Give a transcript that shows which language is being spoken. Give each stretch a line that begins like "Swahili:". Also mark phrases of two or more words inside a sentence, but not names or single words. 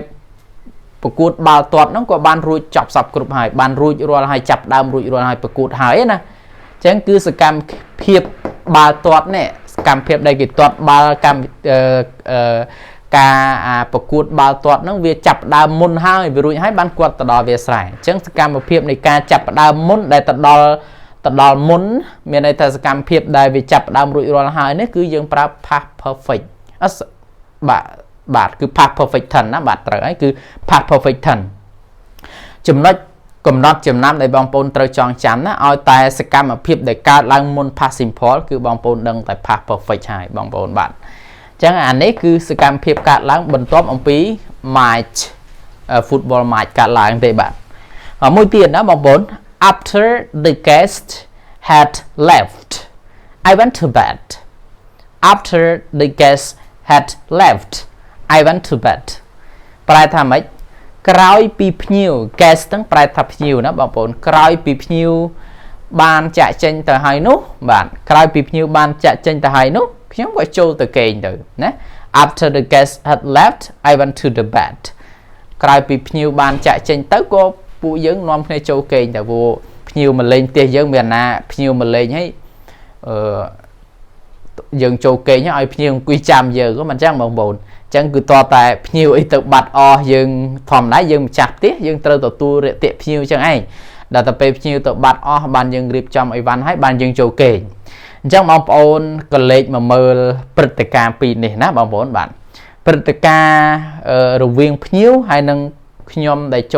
Khmer: ប្រកួតបាល់ទាត់ហ្នឹងក៏បានរួចចប់សពគ្រប់ហើយបានរួចរាល់ហើយចាប់ផ្ដើមរួចរាល់ហើយប្រកួតហើយណាអញ្ចឹងគឺសកម្មភាពបាល់ទាត់នេះសកម្មភាពដែលគេទាត់បាល់កម្មការប្រកួតបាល់ទាត់ហ្នឹងវាចាប់ផ្ដើមមុនហើយវារួចហើយបានគាត់ទៅដល់វាស្រែអញ្ចឹងសកម្មភាពនៃការចាប់ផ្ដើមមុនដែលទៅដល់មុនមានន័យថាសកម្មភាពដែលវាចាប់ផ្ដើមរួចរាល់ហើយនេះគឺយើងប្រើ
English: past perfect
Khmer: បាទគឺ
English: past perfect tense
Khmer: ណាបាទត្រូវហើយគឺ
English: past perfect tense
Khmer: ចំណុចកំណត់ចំណាំដែលបងប្អូនត្រូវចងចាំណាឲ្យតែសកម្មភាពដែលកើតឡើងមុន
English: past simple
Khmer: គឺបងប្អូនដឹងតែ
English: past perfect
Khmer: ហើយ បងប្អូនបាទអញ្ចឹងអានេះគឺសកម្មភាពកើតឡើងបន្ទាប់អំពី
English: match football match
Khmer: កើតឡើងទេបាទមួយទៀតណាបងប្អូន
English: after the guest had left I went to bed after the guest had left I went to bed
Khmer: ប្រែថាម៉េចក្រោយពីភ្ញៀវ guest ហ្នឹងប្រែ ថាភ្ញៀវណាបងប្អូនក្រោយពីភ្ញៀវបានចាក់ចេញទៅហើយនោះបាទក្រោយពីភ្ញៀវបានចាក់ចេញទៅហើយនោះខ្ញុំក៏ចូលទៅគេងទៅណា
English: after the guest had left I went to the bed
Khmer: ក្រោយពីភ្ញៀវបានចាក់ចេញទៅក៏ពួកយើងនាំគ្នាចូលគេងទៅព្រោះភ្ញៀវមកលេងផ្ទះយើងមានណាភ្ញៀវមកលេងហើយ យើងចូលគេងឲ្យភ្ញៀវអង្គុយចាំយើងក៏មិនអញ្ចឹងបងប្អូនអញ្ចឹងគឺតតែភ្ញៀវអីទៅបាត់អស់យើងធម្មតាយើងម្ចាស់ផ្ទះយើងត្រូវទទួលរាក់ទាក់ភ្ញៀវអញ្ចឹងឯងដល់តែពេលភ្ញៀវទៅបាត់អស់បានយើងរៀបចំអីវ៉ាន់ហើយបានយើងចូលគេងអញ្ចឹងបងប្អូនក៏លេខមកមើលព្រឹត្តិការណ៍ពីរនេះណាបងប្អូនបាទព្រឹត្តិការណ៍រវាងភ្ញៀវហើយនឹងខ្ញុំដែលចូល